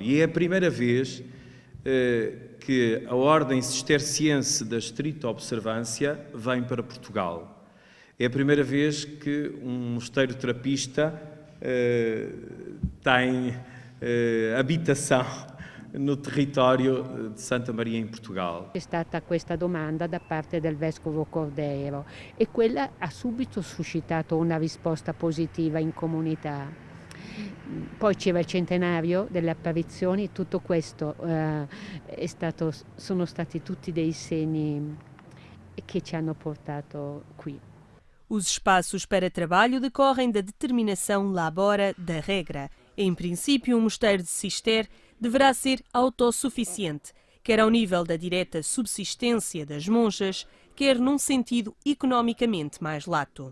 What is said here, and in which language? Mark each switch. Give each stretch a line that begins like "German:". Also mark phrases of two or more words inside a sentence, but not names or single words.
Portuguese: E é a primeira vez que a Ordem Cisterciense da Estrita Observância vem para Portugal. É a primeira vez que um mosteiro trapista tem habitação no território di Santa Maria in Portogallo.
Italian: C'è stata questa domanda da parte del Vescovo Cordeiro e quella ha subito suscitato una risposta positiva in comunità. Poi c'era il centenario delle apparizioni, tutto questo sono stati tutti dei segni che ci hanno portato qui.
Portuguese: Os espaços para trabalho decorrem da determinação labora da regra. Em princípio, um mosteiro de cister deverá ser autossuficiente, quer ao nível da direta subsistência das monjas, quer num sentido economicamente mais lato.